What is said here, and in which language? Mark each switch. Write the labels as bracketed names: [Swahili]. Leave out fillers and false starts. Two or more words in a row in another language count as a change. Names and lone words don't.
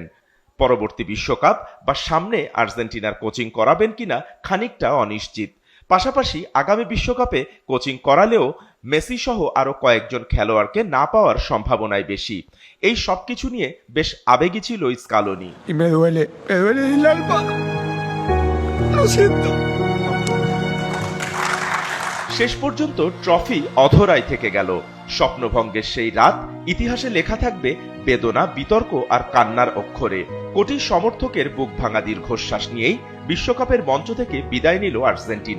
[Bangla] পরবর্তী বিশ্বকাপ বা সামনে আর্জেন্টিনার কোচিং করাবেন কিনা খানিকটা অনিশ্চিত। পাশাপাশি আগামী বিশ্বকাপে কোচিং করালেও মেসি সহ আরো কয়েকজন খেলোয়াড়কে না পাওয়ার সম্ভাবনাই বেশি। এই সবকিছু নিয়ে বেশ আবেগী ছিল স্কালোনি। [Spanish] Y me duele el alma. Lo siento. [Bangla] শেষ পর্যন্ত ট্রফি অধরাই থেকে গেল। স্বপ্নভঙ্গের সেই রাত ইতিহাসে লেখা থাকবে বেদনা, বিতর্ক আর কান্নার অক্ষরে। কোটি সমর্থকের বুক ভাঙা দীর্ঘশ্বাস নিয়েই বিশ্বকাপের মঞ্চ থেকে বিদায় নিল আর্জেন্টিনা।